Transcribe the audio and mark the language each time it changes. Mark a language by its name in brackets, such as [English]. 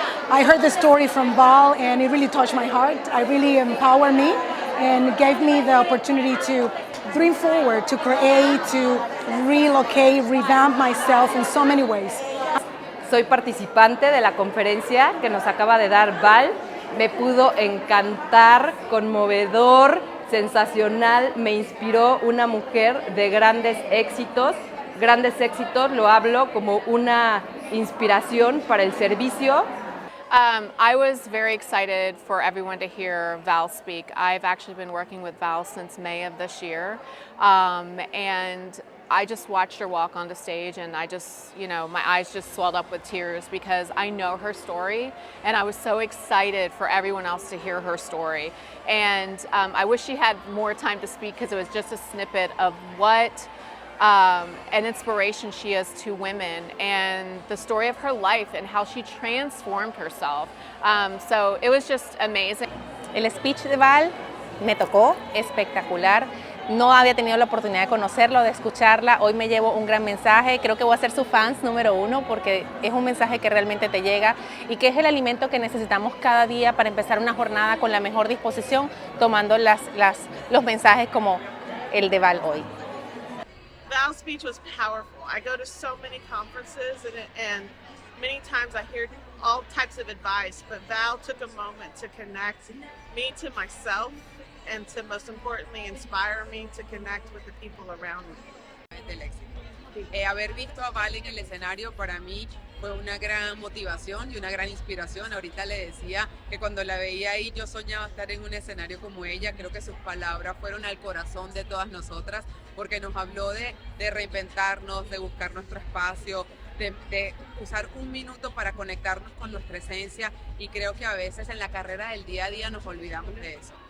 [English] I heard the story from Val and it really touched my heart. It really empowered me and gave me the opportunity to dream forward, to create, to relocate, revamp myself in so many ways. [Spanish] Soy participante de la conferencia que nos acaba de dar Val. Me pudo encantar, conmovedor, sensacional. Me inspiró una mujer de grandes éxitos. Grandes éxitos lo hablo como una inspiración para el servicio. [English] I was very excited for everyone to hear Val speak. I've actually been working with Val since May of this year, and I just watched her walk on the stage and I just, my eyes just swelled up with tears because I know her story and I was so excited for everyone else to hear her story. And I wish she had more time to speak because it was just a snippet of what an inspiration she is to women and the story of her life and how she transformed herself. So it was just amazing. [Spanish] El speech de Val me tocó espectacular. No había tenido la oportunidad de conocerlo, de escucharla. Hoy me llevo un gran mensaje. Creo que voy a ser su fans número 1 porque es un mensaje que realmente te llega y que es el alimento que necesitamos cada día para empezar una jornada con la mejor disposición, tomando los mensajes como el de Val hoy. [English] Val's speech was powerful. I go to so many conferences and many times I hear all types of advice, but Val took a moment to connect me to myself and to, most importantly, inspire me to connect with the people around me. [Spanish] Del éxito. Haber visto a Val en el escenario para mí fue una gran motivación y una gran inspiración. Ahorita le decía que cuando la veía ahí yo soñaba estar en un escenario como ella. Creo que sus palabras fueron al corazón de todas nosotras porque nos habló de reinventarnos, de buscar nuestro espacio, de usar un minuto para conectarnos con nuestra esencia, y creo que a veces en la carrera del día a día nos olvidamos de eso.